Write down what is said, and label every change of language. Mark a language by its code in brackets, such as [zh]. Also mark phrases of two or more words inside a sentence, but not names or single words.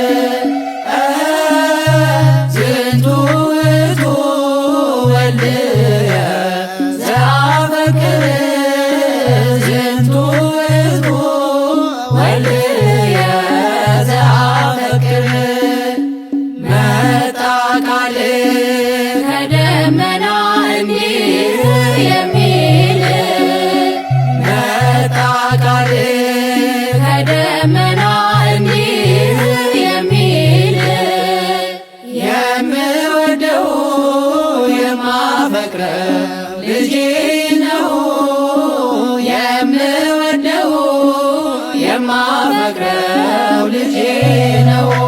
[gez] ዝንቱ ውእቱ ወልድየ ዘአፈቅር ዝንቱ ውእቱ ወልድየ ዘአፈቅር [am] መጣ ቃል ከደመና እንዲህ የሚል መጣ ቃል ከደመና እንዲህ የሚል የምወደው የማፈቅረው ልጄ ነው የምወደው የማፈቅረው ልጄ ነው